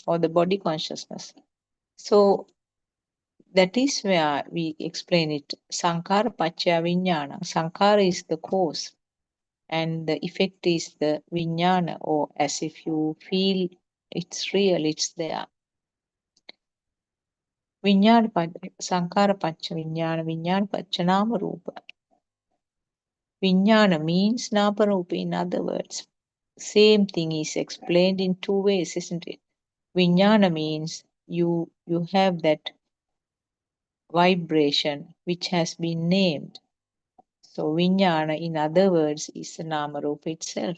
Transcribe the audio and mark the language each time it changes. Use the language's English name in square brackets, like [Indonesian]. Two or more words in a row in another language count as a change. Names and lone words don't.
[English] or the body consciousness. So that is where we explain it. [Pali] Sankara Pachya Vijnana. [English] Sankara is the cause and the effect is the Vijnana, or as if you feel it's real, it's there. [Pali] Vijnana Sankara Pachya Vijnana, Vijnana Pachya Nama Rupa. [English] Vijnana means [Pali] Nama Rupa, [English] in other words. Same thing is explained in two ways, isn't it? Vijnana means you have that vibration which has been named. So Vijnana, in other words, is the [Pali] Nama Rupa [English] itself.